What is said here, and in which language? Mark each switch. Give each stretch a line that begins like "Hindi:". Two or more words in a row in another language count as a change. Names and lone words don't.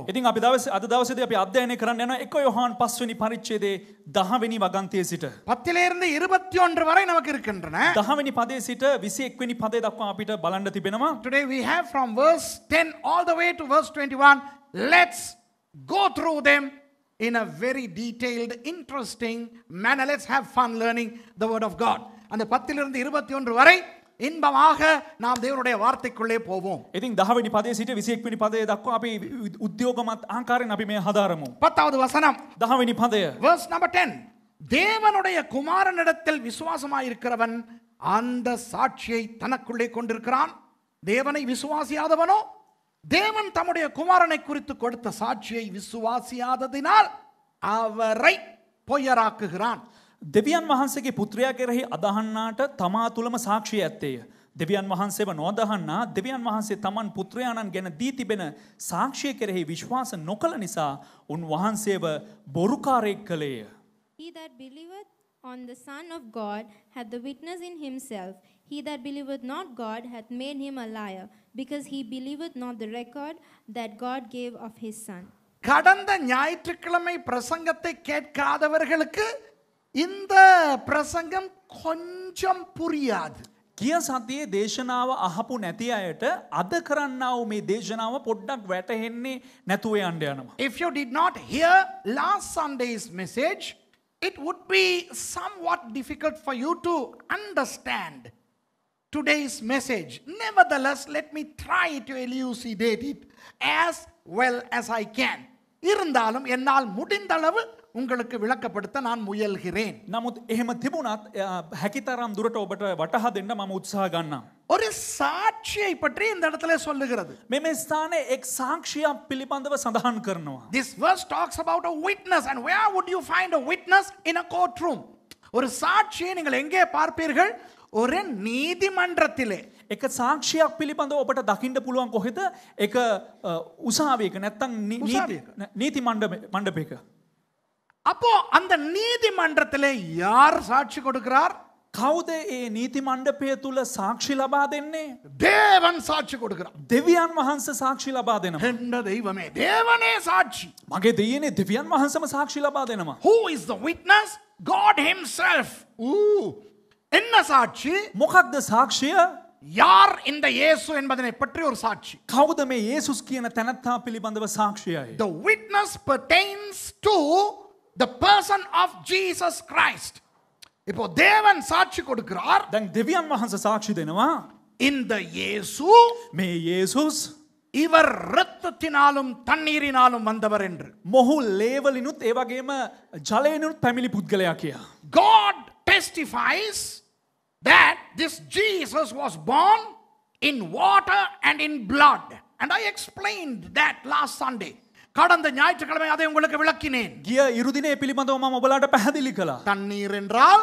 Sinhala: ඉතින් අපි අද දවසේදී අපි අධ්‍යයනය කරන්න යනවා 1 යෝහන් 5 වෙනි පරිච්ඡේදයේ 10 වෙනි වගන්තියේ සිට
Tamil: 10 லிருந்து 21 வரை நமக்கு இருக்கின்றன.
Sinhala: 10 වෙනි පදයේ සිට 21 වෙනි පදයේ දක්වා අපිට බලන්න තිබෙනවා.
English: Today we have from verse 10 all the way to verse 21. Let's go through them in a very detailed, interesting manner. Let's have fun learning the word of God.
Tamil: அந்த 10 லிருந்து 21 வரை இன்பமாக நாம் தேவனுடைய வார்த்தைக்குள்ளே போவோம்.
Sinhala: ඉතින් 10 වෙනි පදයේ සිට 21 වෙනි පදයේ දක්වා අපි උද්‍යෝගමත් ආකාරයෙන් අපි මේ හදාරමු.
Tamil: 10வது வசனம்
Sinhala: 10 වෙනි පදය.
English: verse number 10.
Tamil: தேவனுடைய குமாரனிடத்தில் விசுவாசமாயிருக்கிறவன் அந்த சாட்சியை தனக்குள்ளே கொண்டிருக்கிறான். தேவனை விசுவாசியாதவனோ தேவன் தம்முடைய குமாரனை குறித்து கொடுத்த சாட்சியை விசுவாசியாததினால் அவரை பொய்யராக்குகிறான்.
Sinhala: දෙවියන් වහන්සේගේ පුත්‍රයා කෙරෙහි අදහන්නාට තමා තුළම සාක්ෂිය ඇත්තේය. දෙවියන් වහන්සේව නොදහන්නා දෙවියන් වහන්සේ තමන් පුත්‍රයාණන් ගැන දී තිබෙන සාක්ෂිය කෙරෙහි විශ්වාස නොකළ නිසා උන් වහන්සේව බොරුකාරයෙක් කළේය.
English: He that believeth on the Son of God hath the witness in himself. He that believeth not God hath made him a liar, because he believeth not the record that God gave of his Son.
Tamil: கடந்த ஞாயிற்றுக்கிழமை பிரசங்கத்தை கேட்காதவர்களுக்கு இந்த பிரசங்கம் கொஞ்சம் புரியாது.
Sinhala: ගිය සතියේ දේශනාව අහපු නැති අයට අද කරන්නා වූ මේ දේශනාව පොඩ්ඩක් වැටහෙන්නේ නැතුව යන්න යනවා.
English: If you did not hear last Sunday's message, it would be somewhat difficult for you to understand today's message. Nevertheless, let me try to elucidate it as well as I can.
Tamil: இருந்தாலும் என்னால் முடிந்த அளவு உங்களுக்கு விளக்கப்படுத்த நான் முயல்கிறேன்.
Sinhala: නමුත් එහෙම තිබුණත් හැකිතරම් දුරට ඔබට වටහා දෙන්න මම උත්සාහ ගන්නම්.
Tamil: ஒரு சாட்சியை பற்றி இந்த இடத்துல சொல்லுகிறது.
Sinhala: මේ ස්ථානයේ එක් සාක්ෂියක් පිළිබඳව සඳහන් කරනවා.
English: This verse talks about a witness, and where would you find a witness in a courtroom?
Tamil: ஒரு சாட்சியை நீங்கள் எங்கே பார்ப்பீர்கள்? ஒரு நீதிமன்றத்திலே.
Sinhala: එක සාක්ෂියක් පිළිබඳව ඔබට දකින්න පුළුවන් කොහෙද? එක උසාවියක නැත්නම් නීති මණ්ඩපයක.
Tamil: அப்போ அந்த நீதிமன்றத்திலே யார் சாட்சி கொடுக்கிறார்?
Sinhala: කවුද ඒ නීති මණ්ඩපය තුල සාක්ෂි ලබා දෙන්නේ?
Tamil: தேவன் சாட்சி கொடுக்கிறார்.
Sinhala: දෙවියන් වහන්සේ සාක්ෂි ලබා දෙනවා.
Tamil: என்ன தெய்வமே, தேவனே சாட்சி.
Sinhala: මගේ දෙයියනේ දෙවියන් වහන්සේම සාක්ෂි ලබා දෙනවා.
English: Who is the witness? God himself.
Tamil: என்ன சாட்சி?
Sinhala: මොකක්ද සාක්ෂිය?
Tamil: யார் இந்த இயேசு என்பதனை பற்றி ஒரு சாட்சி.
Sinhala: කවුද මේ යේසුස් කියන තැනැත්තා පිළිබඳව සාක්ෂියයි?
English: The witness pertains to the person of Jesus Christ.
Tamil: இப்போ தேவன் சாட்சி கொடுக்கிறார்.
Sinhala: දැන් දෙවියන් වහන්සේ සාක්ෂි දෙනවා.
Tamil: இந்த இயேசு
Sinhala: මේ යේසුස්
Tamil: இவர் இரத்தத்தினாலும் தண்ணீரினாலும் வந்தவர் என்று.
Sinhala: මොහු ලේවලිනුත් ඒ වගේම ජලයෙන්ුත් පැමිණි පුද්ගලයා කියා.
English: God testifies that this Jesus was born in water and in blood. And I explained that last Sunday.
Tamil: கடந்த ஞாயிற்றுக்கிழமை அதை உங்களுக்கு விளக்கினேன்.
Sinhala: ගිය ඉරුදිනේ පිළිබඳව මම ඔබලාට පැහැදිලி කළා.
Tamil: தண்ணீர் என்றால்